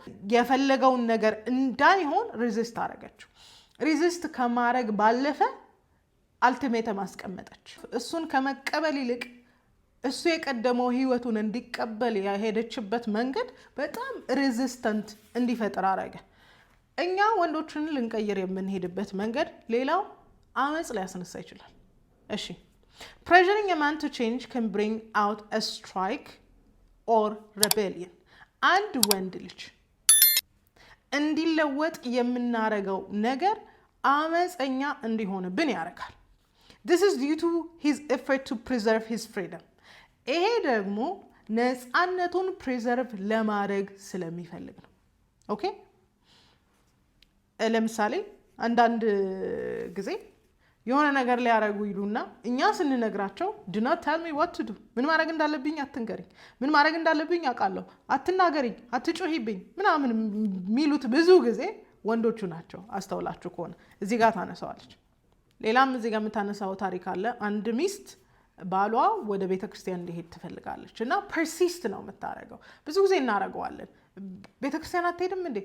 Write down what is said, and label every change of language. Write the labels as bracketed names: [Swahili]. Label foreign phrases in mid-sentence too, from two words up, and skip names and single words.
[Amharic] የፈለገውን ነገር እንዳይሆን ሪዚስት አደረገችው። ሪዚስት ከማድረግ ባለፈ አልቲሜተም አስቀመጠች። እሱን ከመቀበል ይልቅ እሱ የቀደመው ህይወቱን እንዲቀበል የሄደችበት መንገድ በጣም ሬዚስተንት እንዲፈጥር አረገ። እኛ ወንዶችን ልንቀይር የምንሄድበት መንገድ ሌላው አመጽ ሊያስነሳ ይችላል። እሺ [English] pressuring a man to change can bring out a strike or rebellion. [Amharic] አንድ ወንድ ልጅ እንዲለወጥ የምናረገው ነገር አመጽኛ እንዲሆንብን ያረጋል። [English] This is due to his effort to preserve his freedom. [Amharic] ይሄ ደግሞ ነፃነቱን ፕሪዘርቭ ለማድረግ ስለሚፈልግ ነው። ኦኬ ለምሳሌ አንዳንድ ጊዜ የሆነ ነገር ሊያረጉ ይሉና እኛ ስንነግራቸው [English] do not tell me what to do፣ [Amharic] ምን ማድረግ እንዳለብኝ አትንገሪኝ፣ ምን ማድረግ እንዳለብኝ አውቃለሁ፣ አትናገሪኝ፣ አትጮሂብኝ ምናምን የሚሉት ብዙ ጊዜ ወንዶቹ ናቸው። አስተውላችሁ ከሆነ እዚህ ጋር ታነሳዋለች። ሌላም እዚህ ጋር የምታነሳው ታሪክ አለ። አንድ ሚስት ባሏ ወደ ቤተክርስቲያን እንዲሄድ ትፈልጋለች እና ፐርሲስት ነው የምታረገው። ብዙ ጊዜ እናረገዋለን። ቤተክርስቲያን አትሄድም እንዴ?